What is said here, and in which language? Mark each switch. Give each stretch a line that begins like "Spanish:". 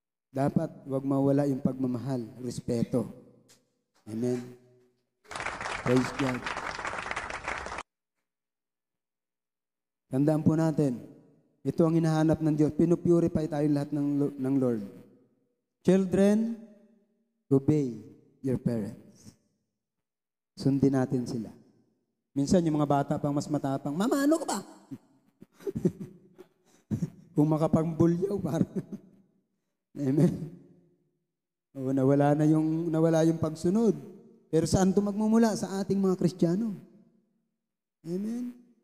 Filipino: Dapat wag mawala yung pagmamahal, respeto. Amen.
English: Praise God.
Filipino: Tandaan po natin, ito ang hinahanap ng Diyos. Pinupurify tayo lahat ng Lord.
English: Children, obey your parents.
Filipino: Sundin natin sila. Minsan yung mga bata pang mas matapang, Mama, ano ka ba? Kung makapangbulyaw, parang Amen. O, nawala yung pagsunod. Pero saan ito magmumula? Sa ating mga Kristiyano. Amen.